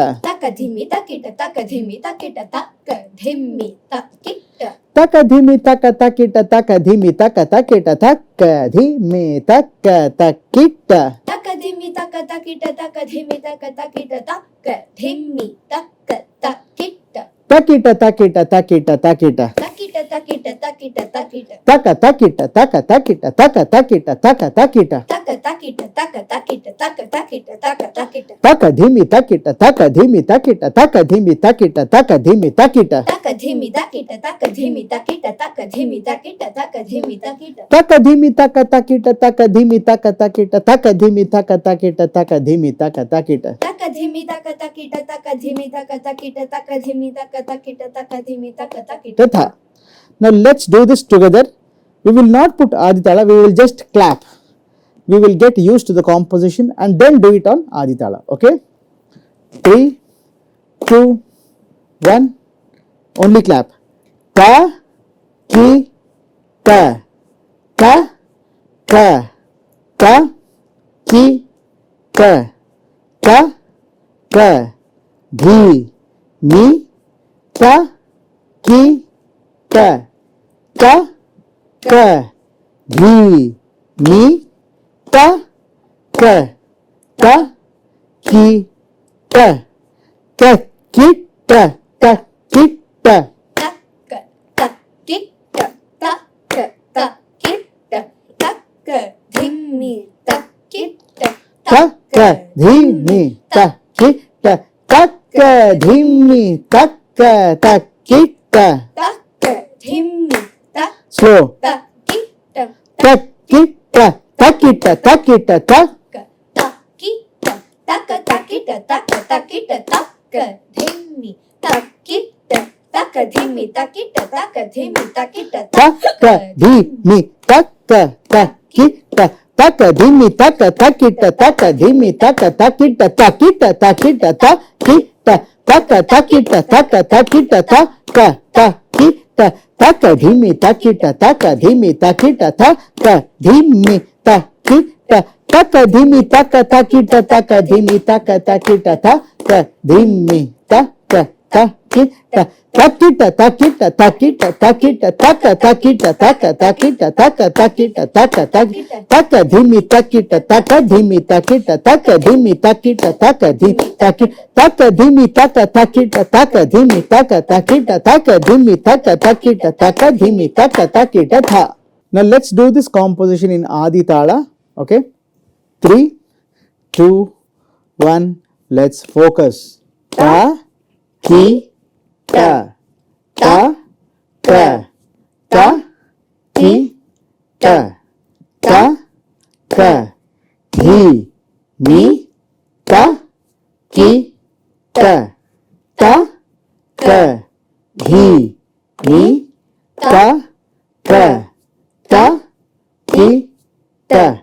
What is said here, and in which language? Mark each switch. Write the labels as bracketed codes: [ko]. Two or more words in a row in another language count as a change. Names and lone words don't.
[en] Takka dhimi takita. Takka dhimi takita. Takka dhimi takita. takka dhimi takka takita, takka dhimi takka takita, takka dhimi takka takita, Takka dhimi takka takita. Takka dhimi takka takita. Takka dhimi takka takita. takita takita takita takita, Takita takita takita. takita takita taka takita taka takita taka takita taka takita taka takita taka takita taka takita taka takita taka dhimi takita taka dhimi takita taka dhimi takita taka dhimi takita taka dhimi takita taka dhimi takita taka dhimi takita taka dhimi takita taka dhimi taka takita taka dhimi taka takita taka dhimi taka takita taka dhimi taka takita taka dhimi taka takita taka dhimi taka takita taka dhimi taka takita taka dhimi taka takita tatha. Now let's do this together. We will not put Aditala, we will just clap. We will get used to the composition and then do it on Aditala. Okay? 3, 2, 1. Only clap. Ta, ki, ta. Ta, ta. Ta, ki, ta. Ta, ta. Dhi, mi, ta, ki, ta. Ta, ta. Dhi, mi, ta, ta. Ta, ki, ta. Ta, ki, ta. Ta, ki, ta. taka takita taka takita taka dhimi takita taka dhimi takita taka dhimi taka takita taka dhimi slow takita takita takita takita tak takita taka takita taka takita taka dhimi takita taka dhimi takita taka dhimi takita taka dhimi taka takita taka dhimi taka takita taka dhimi taka takita takita takita takita taka takita taka takita taka takita taka dhimi takita taka dhimi takita taka dhimi takita taka dhimi taka takita taka dhimi taka takita taka dhimi taka takita takita takita takita takita taka takita taka takita taka takita taka taka dhimi takita taka dhimi takita taka dhimi takita taka dhimi takita taka dhimi taka takita taka dhimi taka takita taka dhimi taka takita taka dhimi taka takita tha. Now let's do this composition in Adi Tala. Okay, 3, 2, 1. Let's focus. Ta, ki, ta, ta, ta, ta, ki, ta, ta, ta, dhi, mi, ta, ki, ta, ta, ta, dhi, mi, ta, ta, ta, ki, ta,